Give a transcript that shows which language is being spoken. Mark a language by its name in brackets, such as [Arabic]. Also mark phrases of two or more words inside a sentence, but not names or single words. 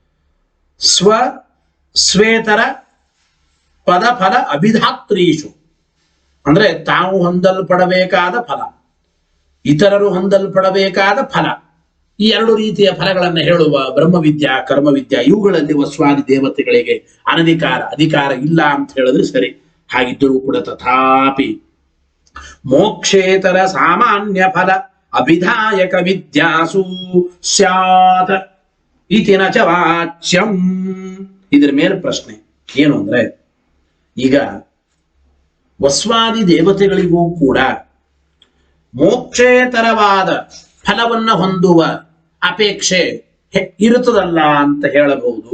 [Sanskrit] ಸ್ವೇತರ ಪದ ಫಲ ಅಭಿಧಾತ್ರೀಷು [Kannada] ಅಂದ್ರೆ ತಾವು ಹೊಂದಲ್ಪಡಬೇಕಾದ ಫಲ, ಇತರರು ಹೊಂದಲ್ಪಡಬೇಕಾದ ಫಲ, ಈ ಎರಡು ರೀತಿಯ ಫಲಗಳನ್ನು ಹೇಳುವ [Sanskrit] ಬ್ರಹ್ಮವಿದ್ಯಾ ಕರ್ಮವಿದ್ಯಾ [Kannada] ಇವುಗಳಲ್ಲಿ ವಸ್ವಾದಿ ದೇವತೆಗಳಿಗೆ ಅಧಿಕಾರ ಇಲ್ಲ ಅಂತ ಹೇಳಿದ್ರೆ ಸರಿ. ಹಾಗಿದ್ದರೂ ಕೂಡ [Sanskrit] ತಥಾಪಿ ಮೋಕ್ಷೇತರ ಸಾಮಾನ್ಯ ಫಲ ಅಭಿಧಾಯಕ ವಿದ್ಯಾಸು ಸ್ಯಾತ್ ಇತಿನ ಚ ವಾಚ್ಯಂ. [Kannada] ಇದರ ಮೇಲೆ ಪ್ರಶ್ನೆ ಏನು ಅಂದ್ರೆ, ಈಗ ವಸ್ವಾದಿ ದೇವತೆಗಳಿಗೂ ಕೂಡ ಮೋಕ್ಷೇತರವಾದ ಫಲವನ್ನ ಹೊಂದುವ ಅಪೇಕ್ಷೆ ಇರುತ್ತದಲ್ಲ ಅಂತ ಹೇಳಬಹುದು.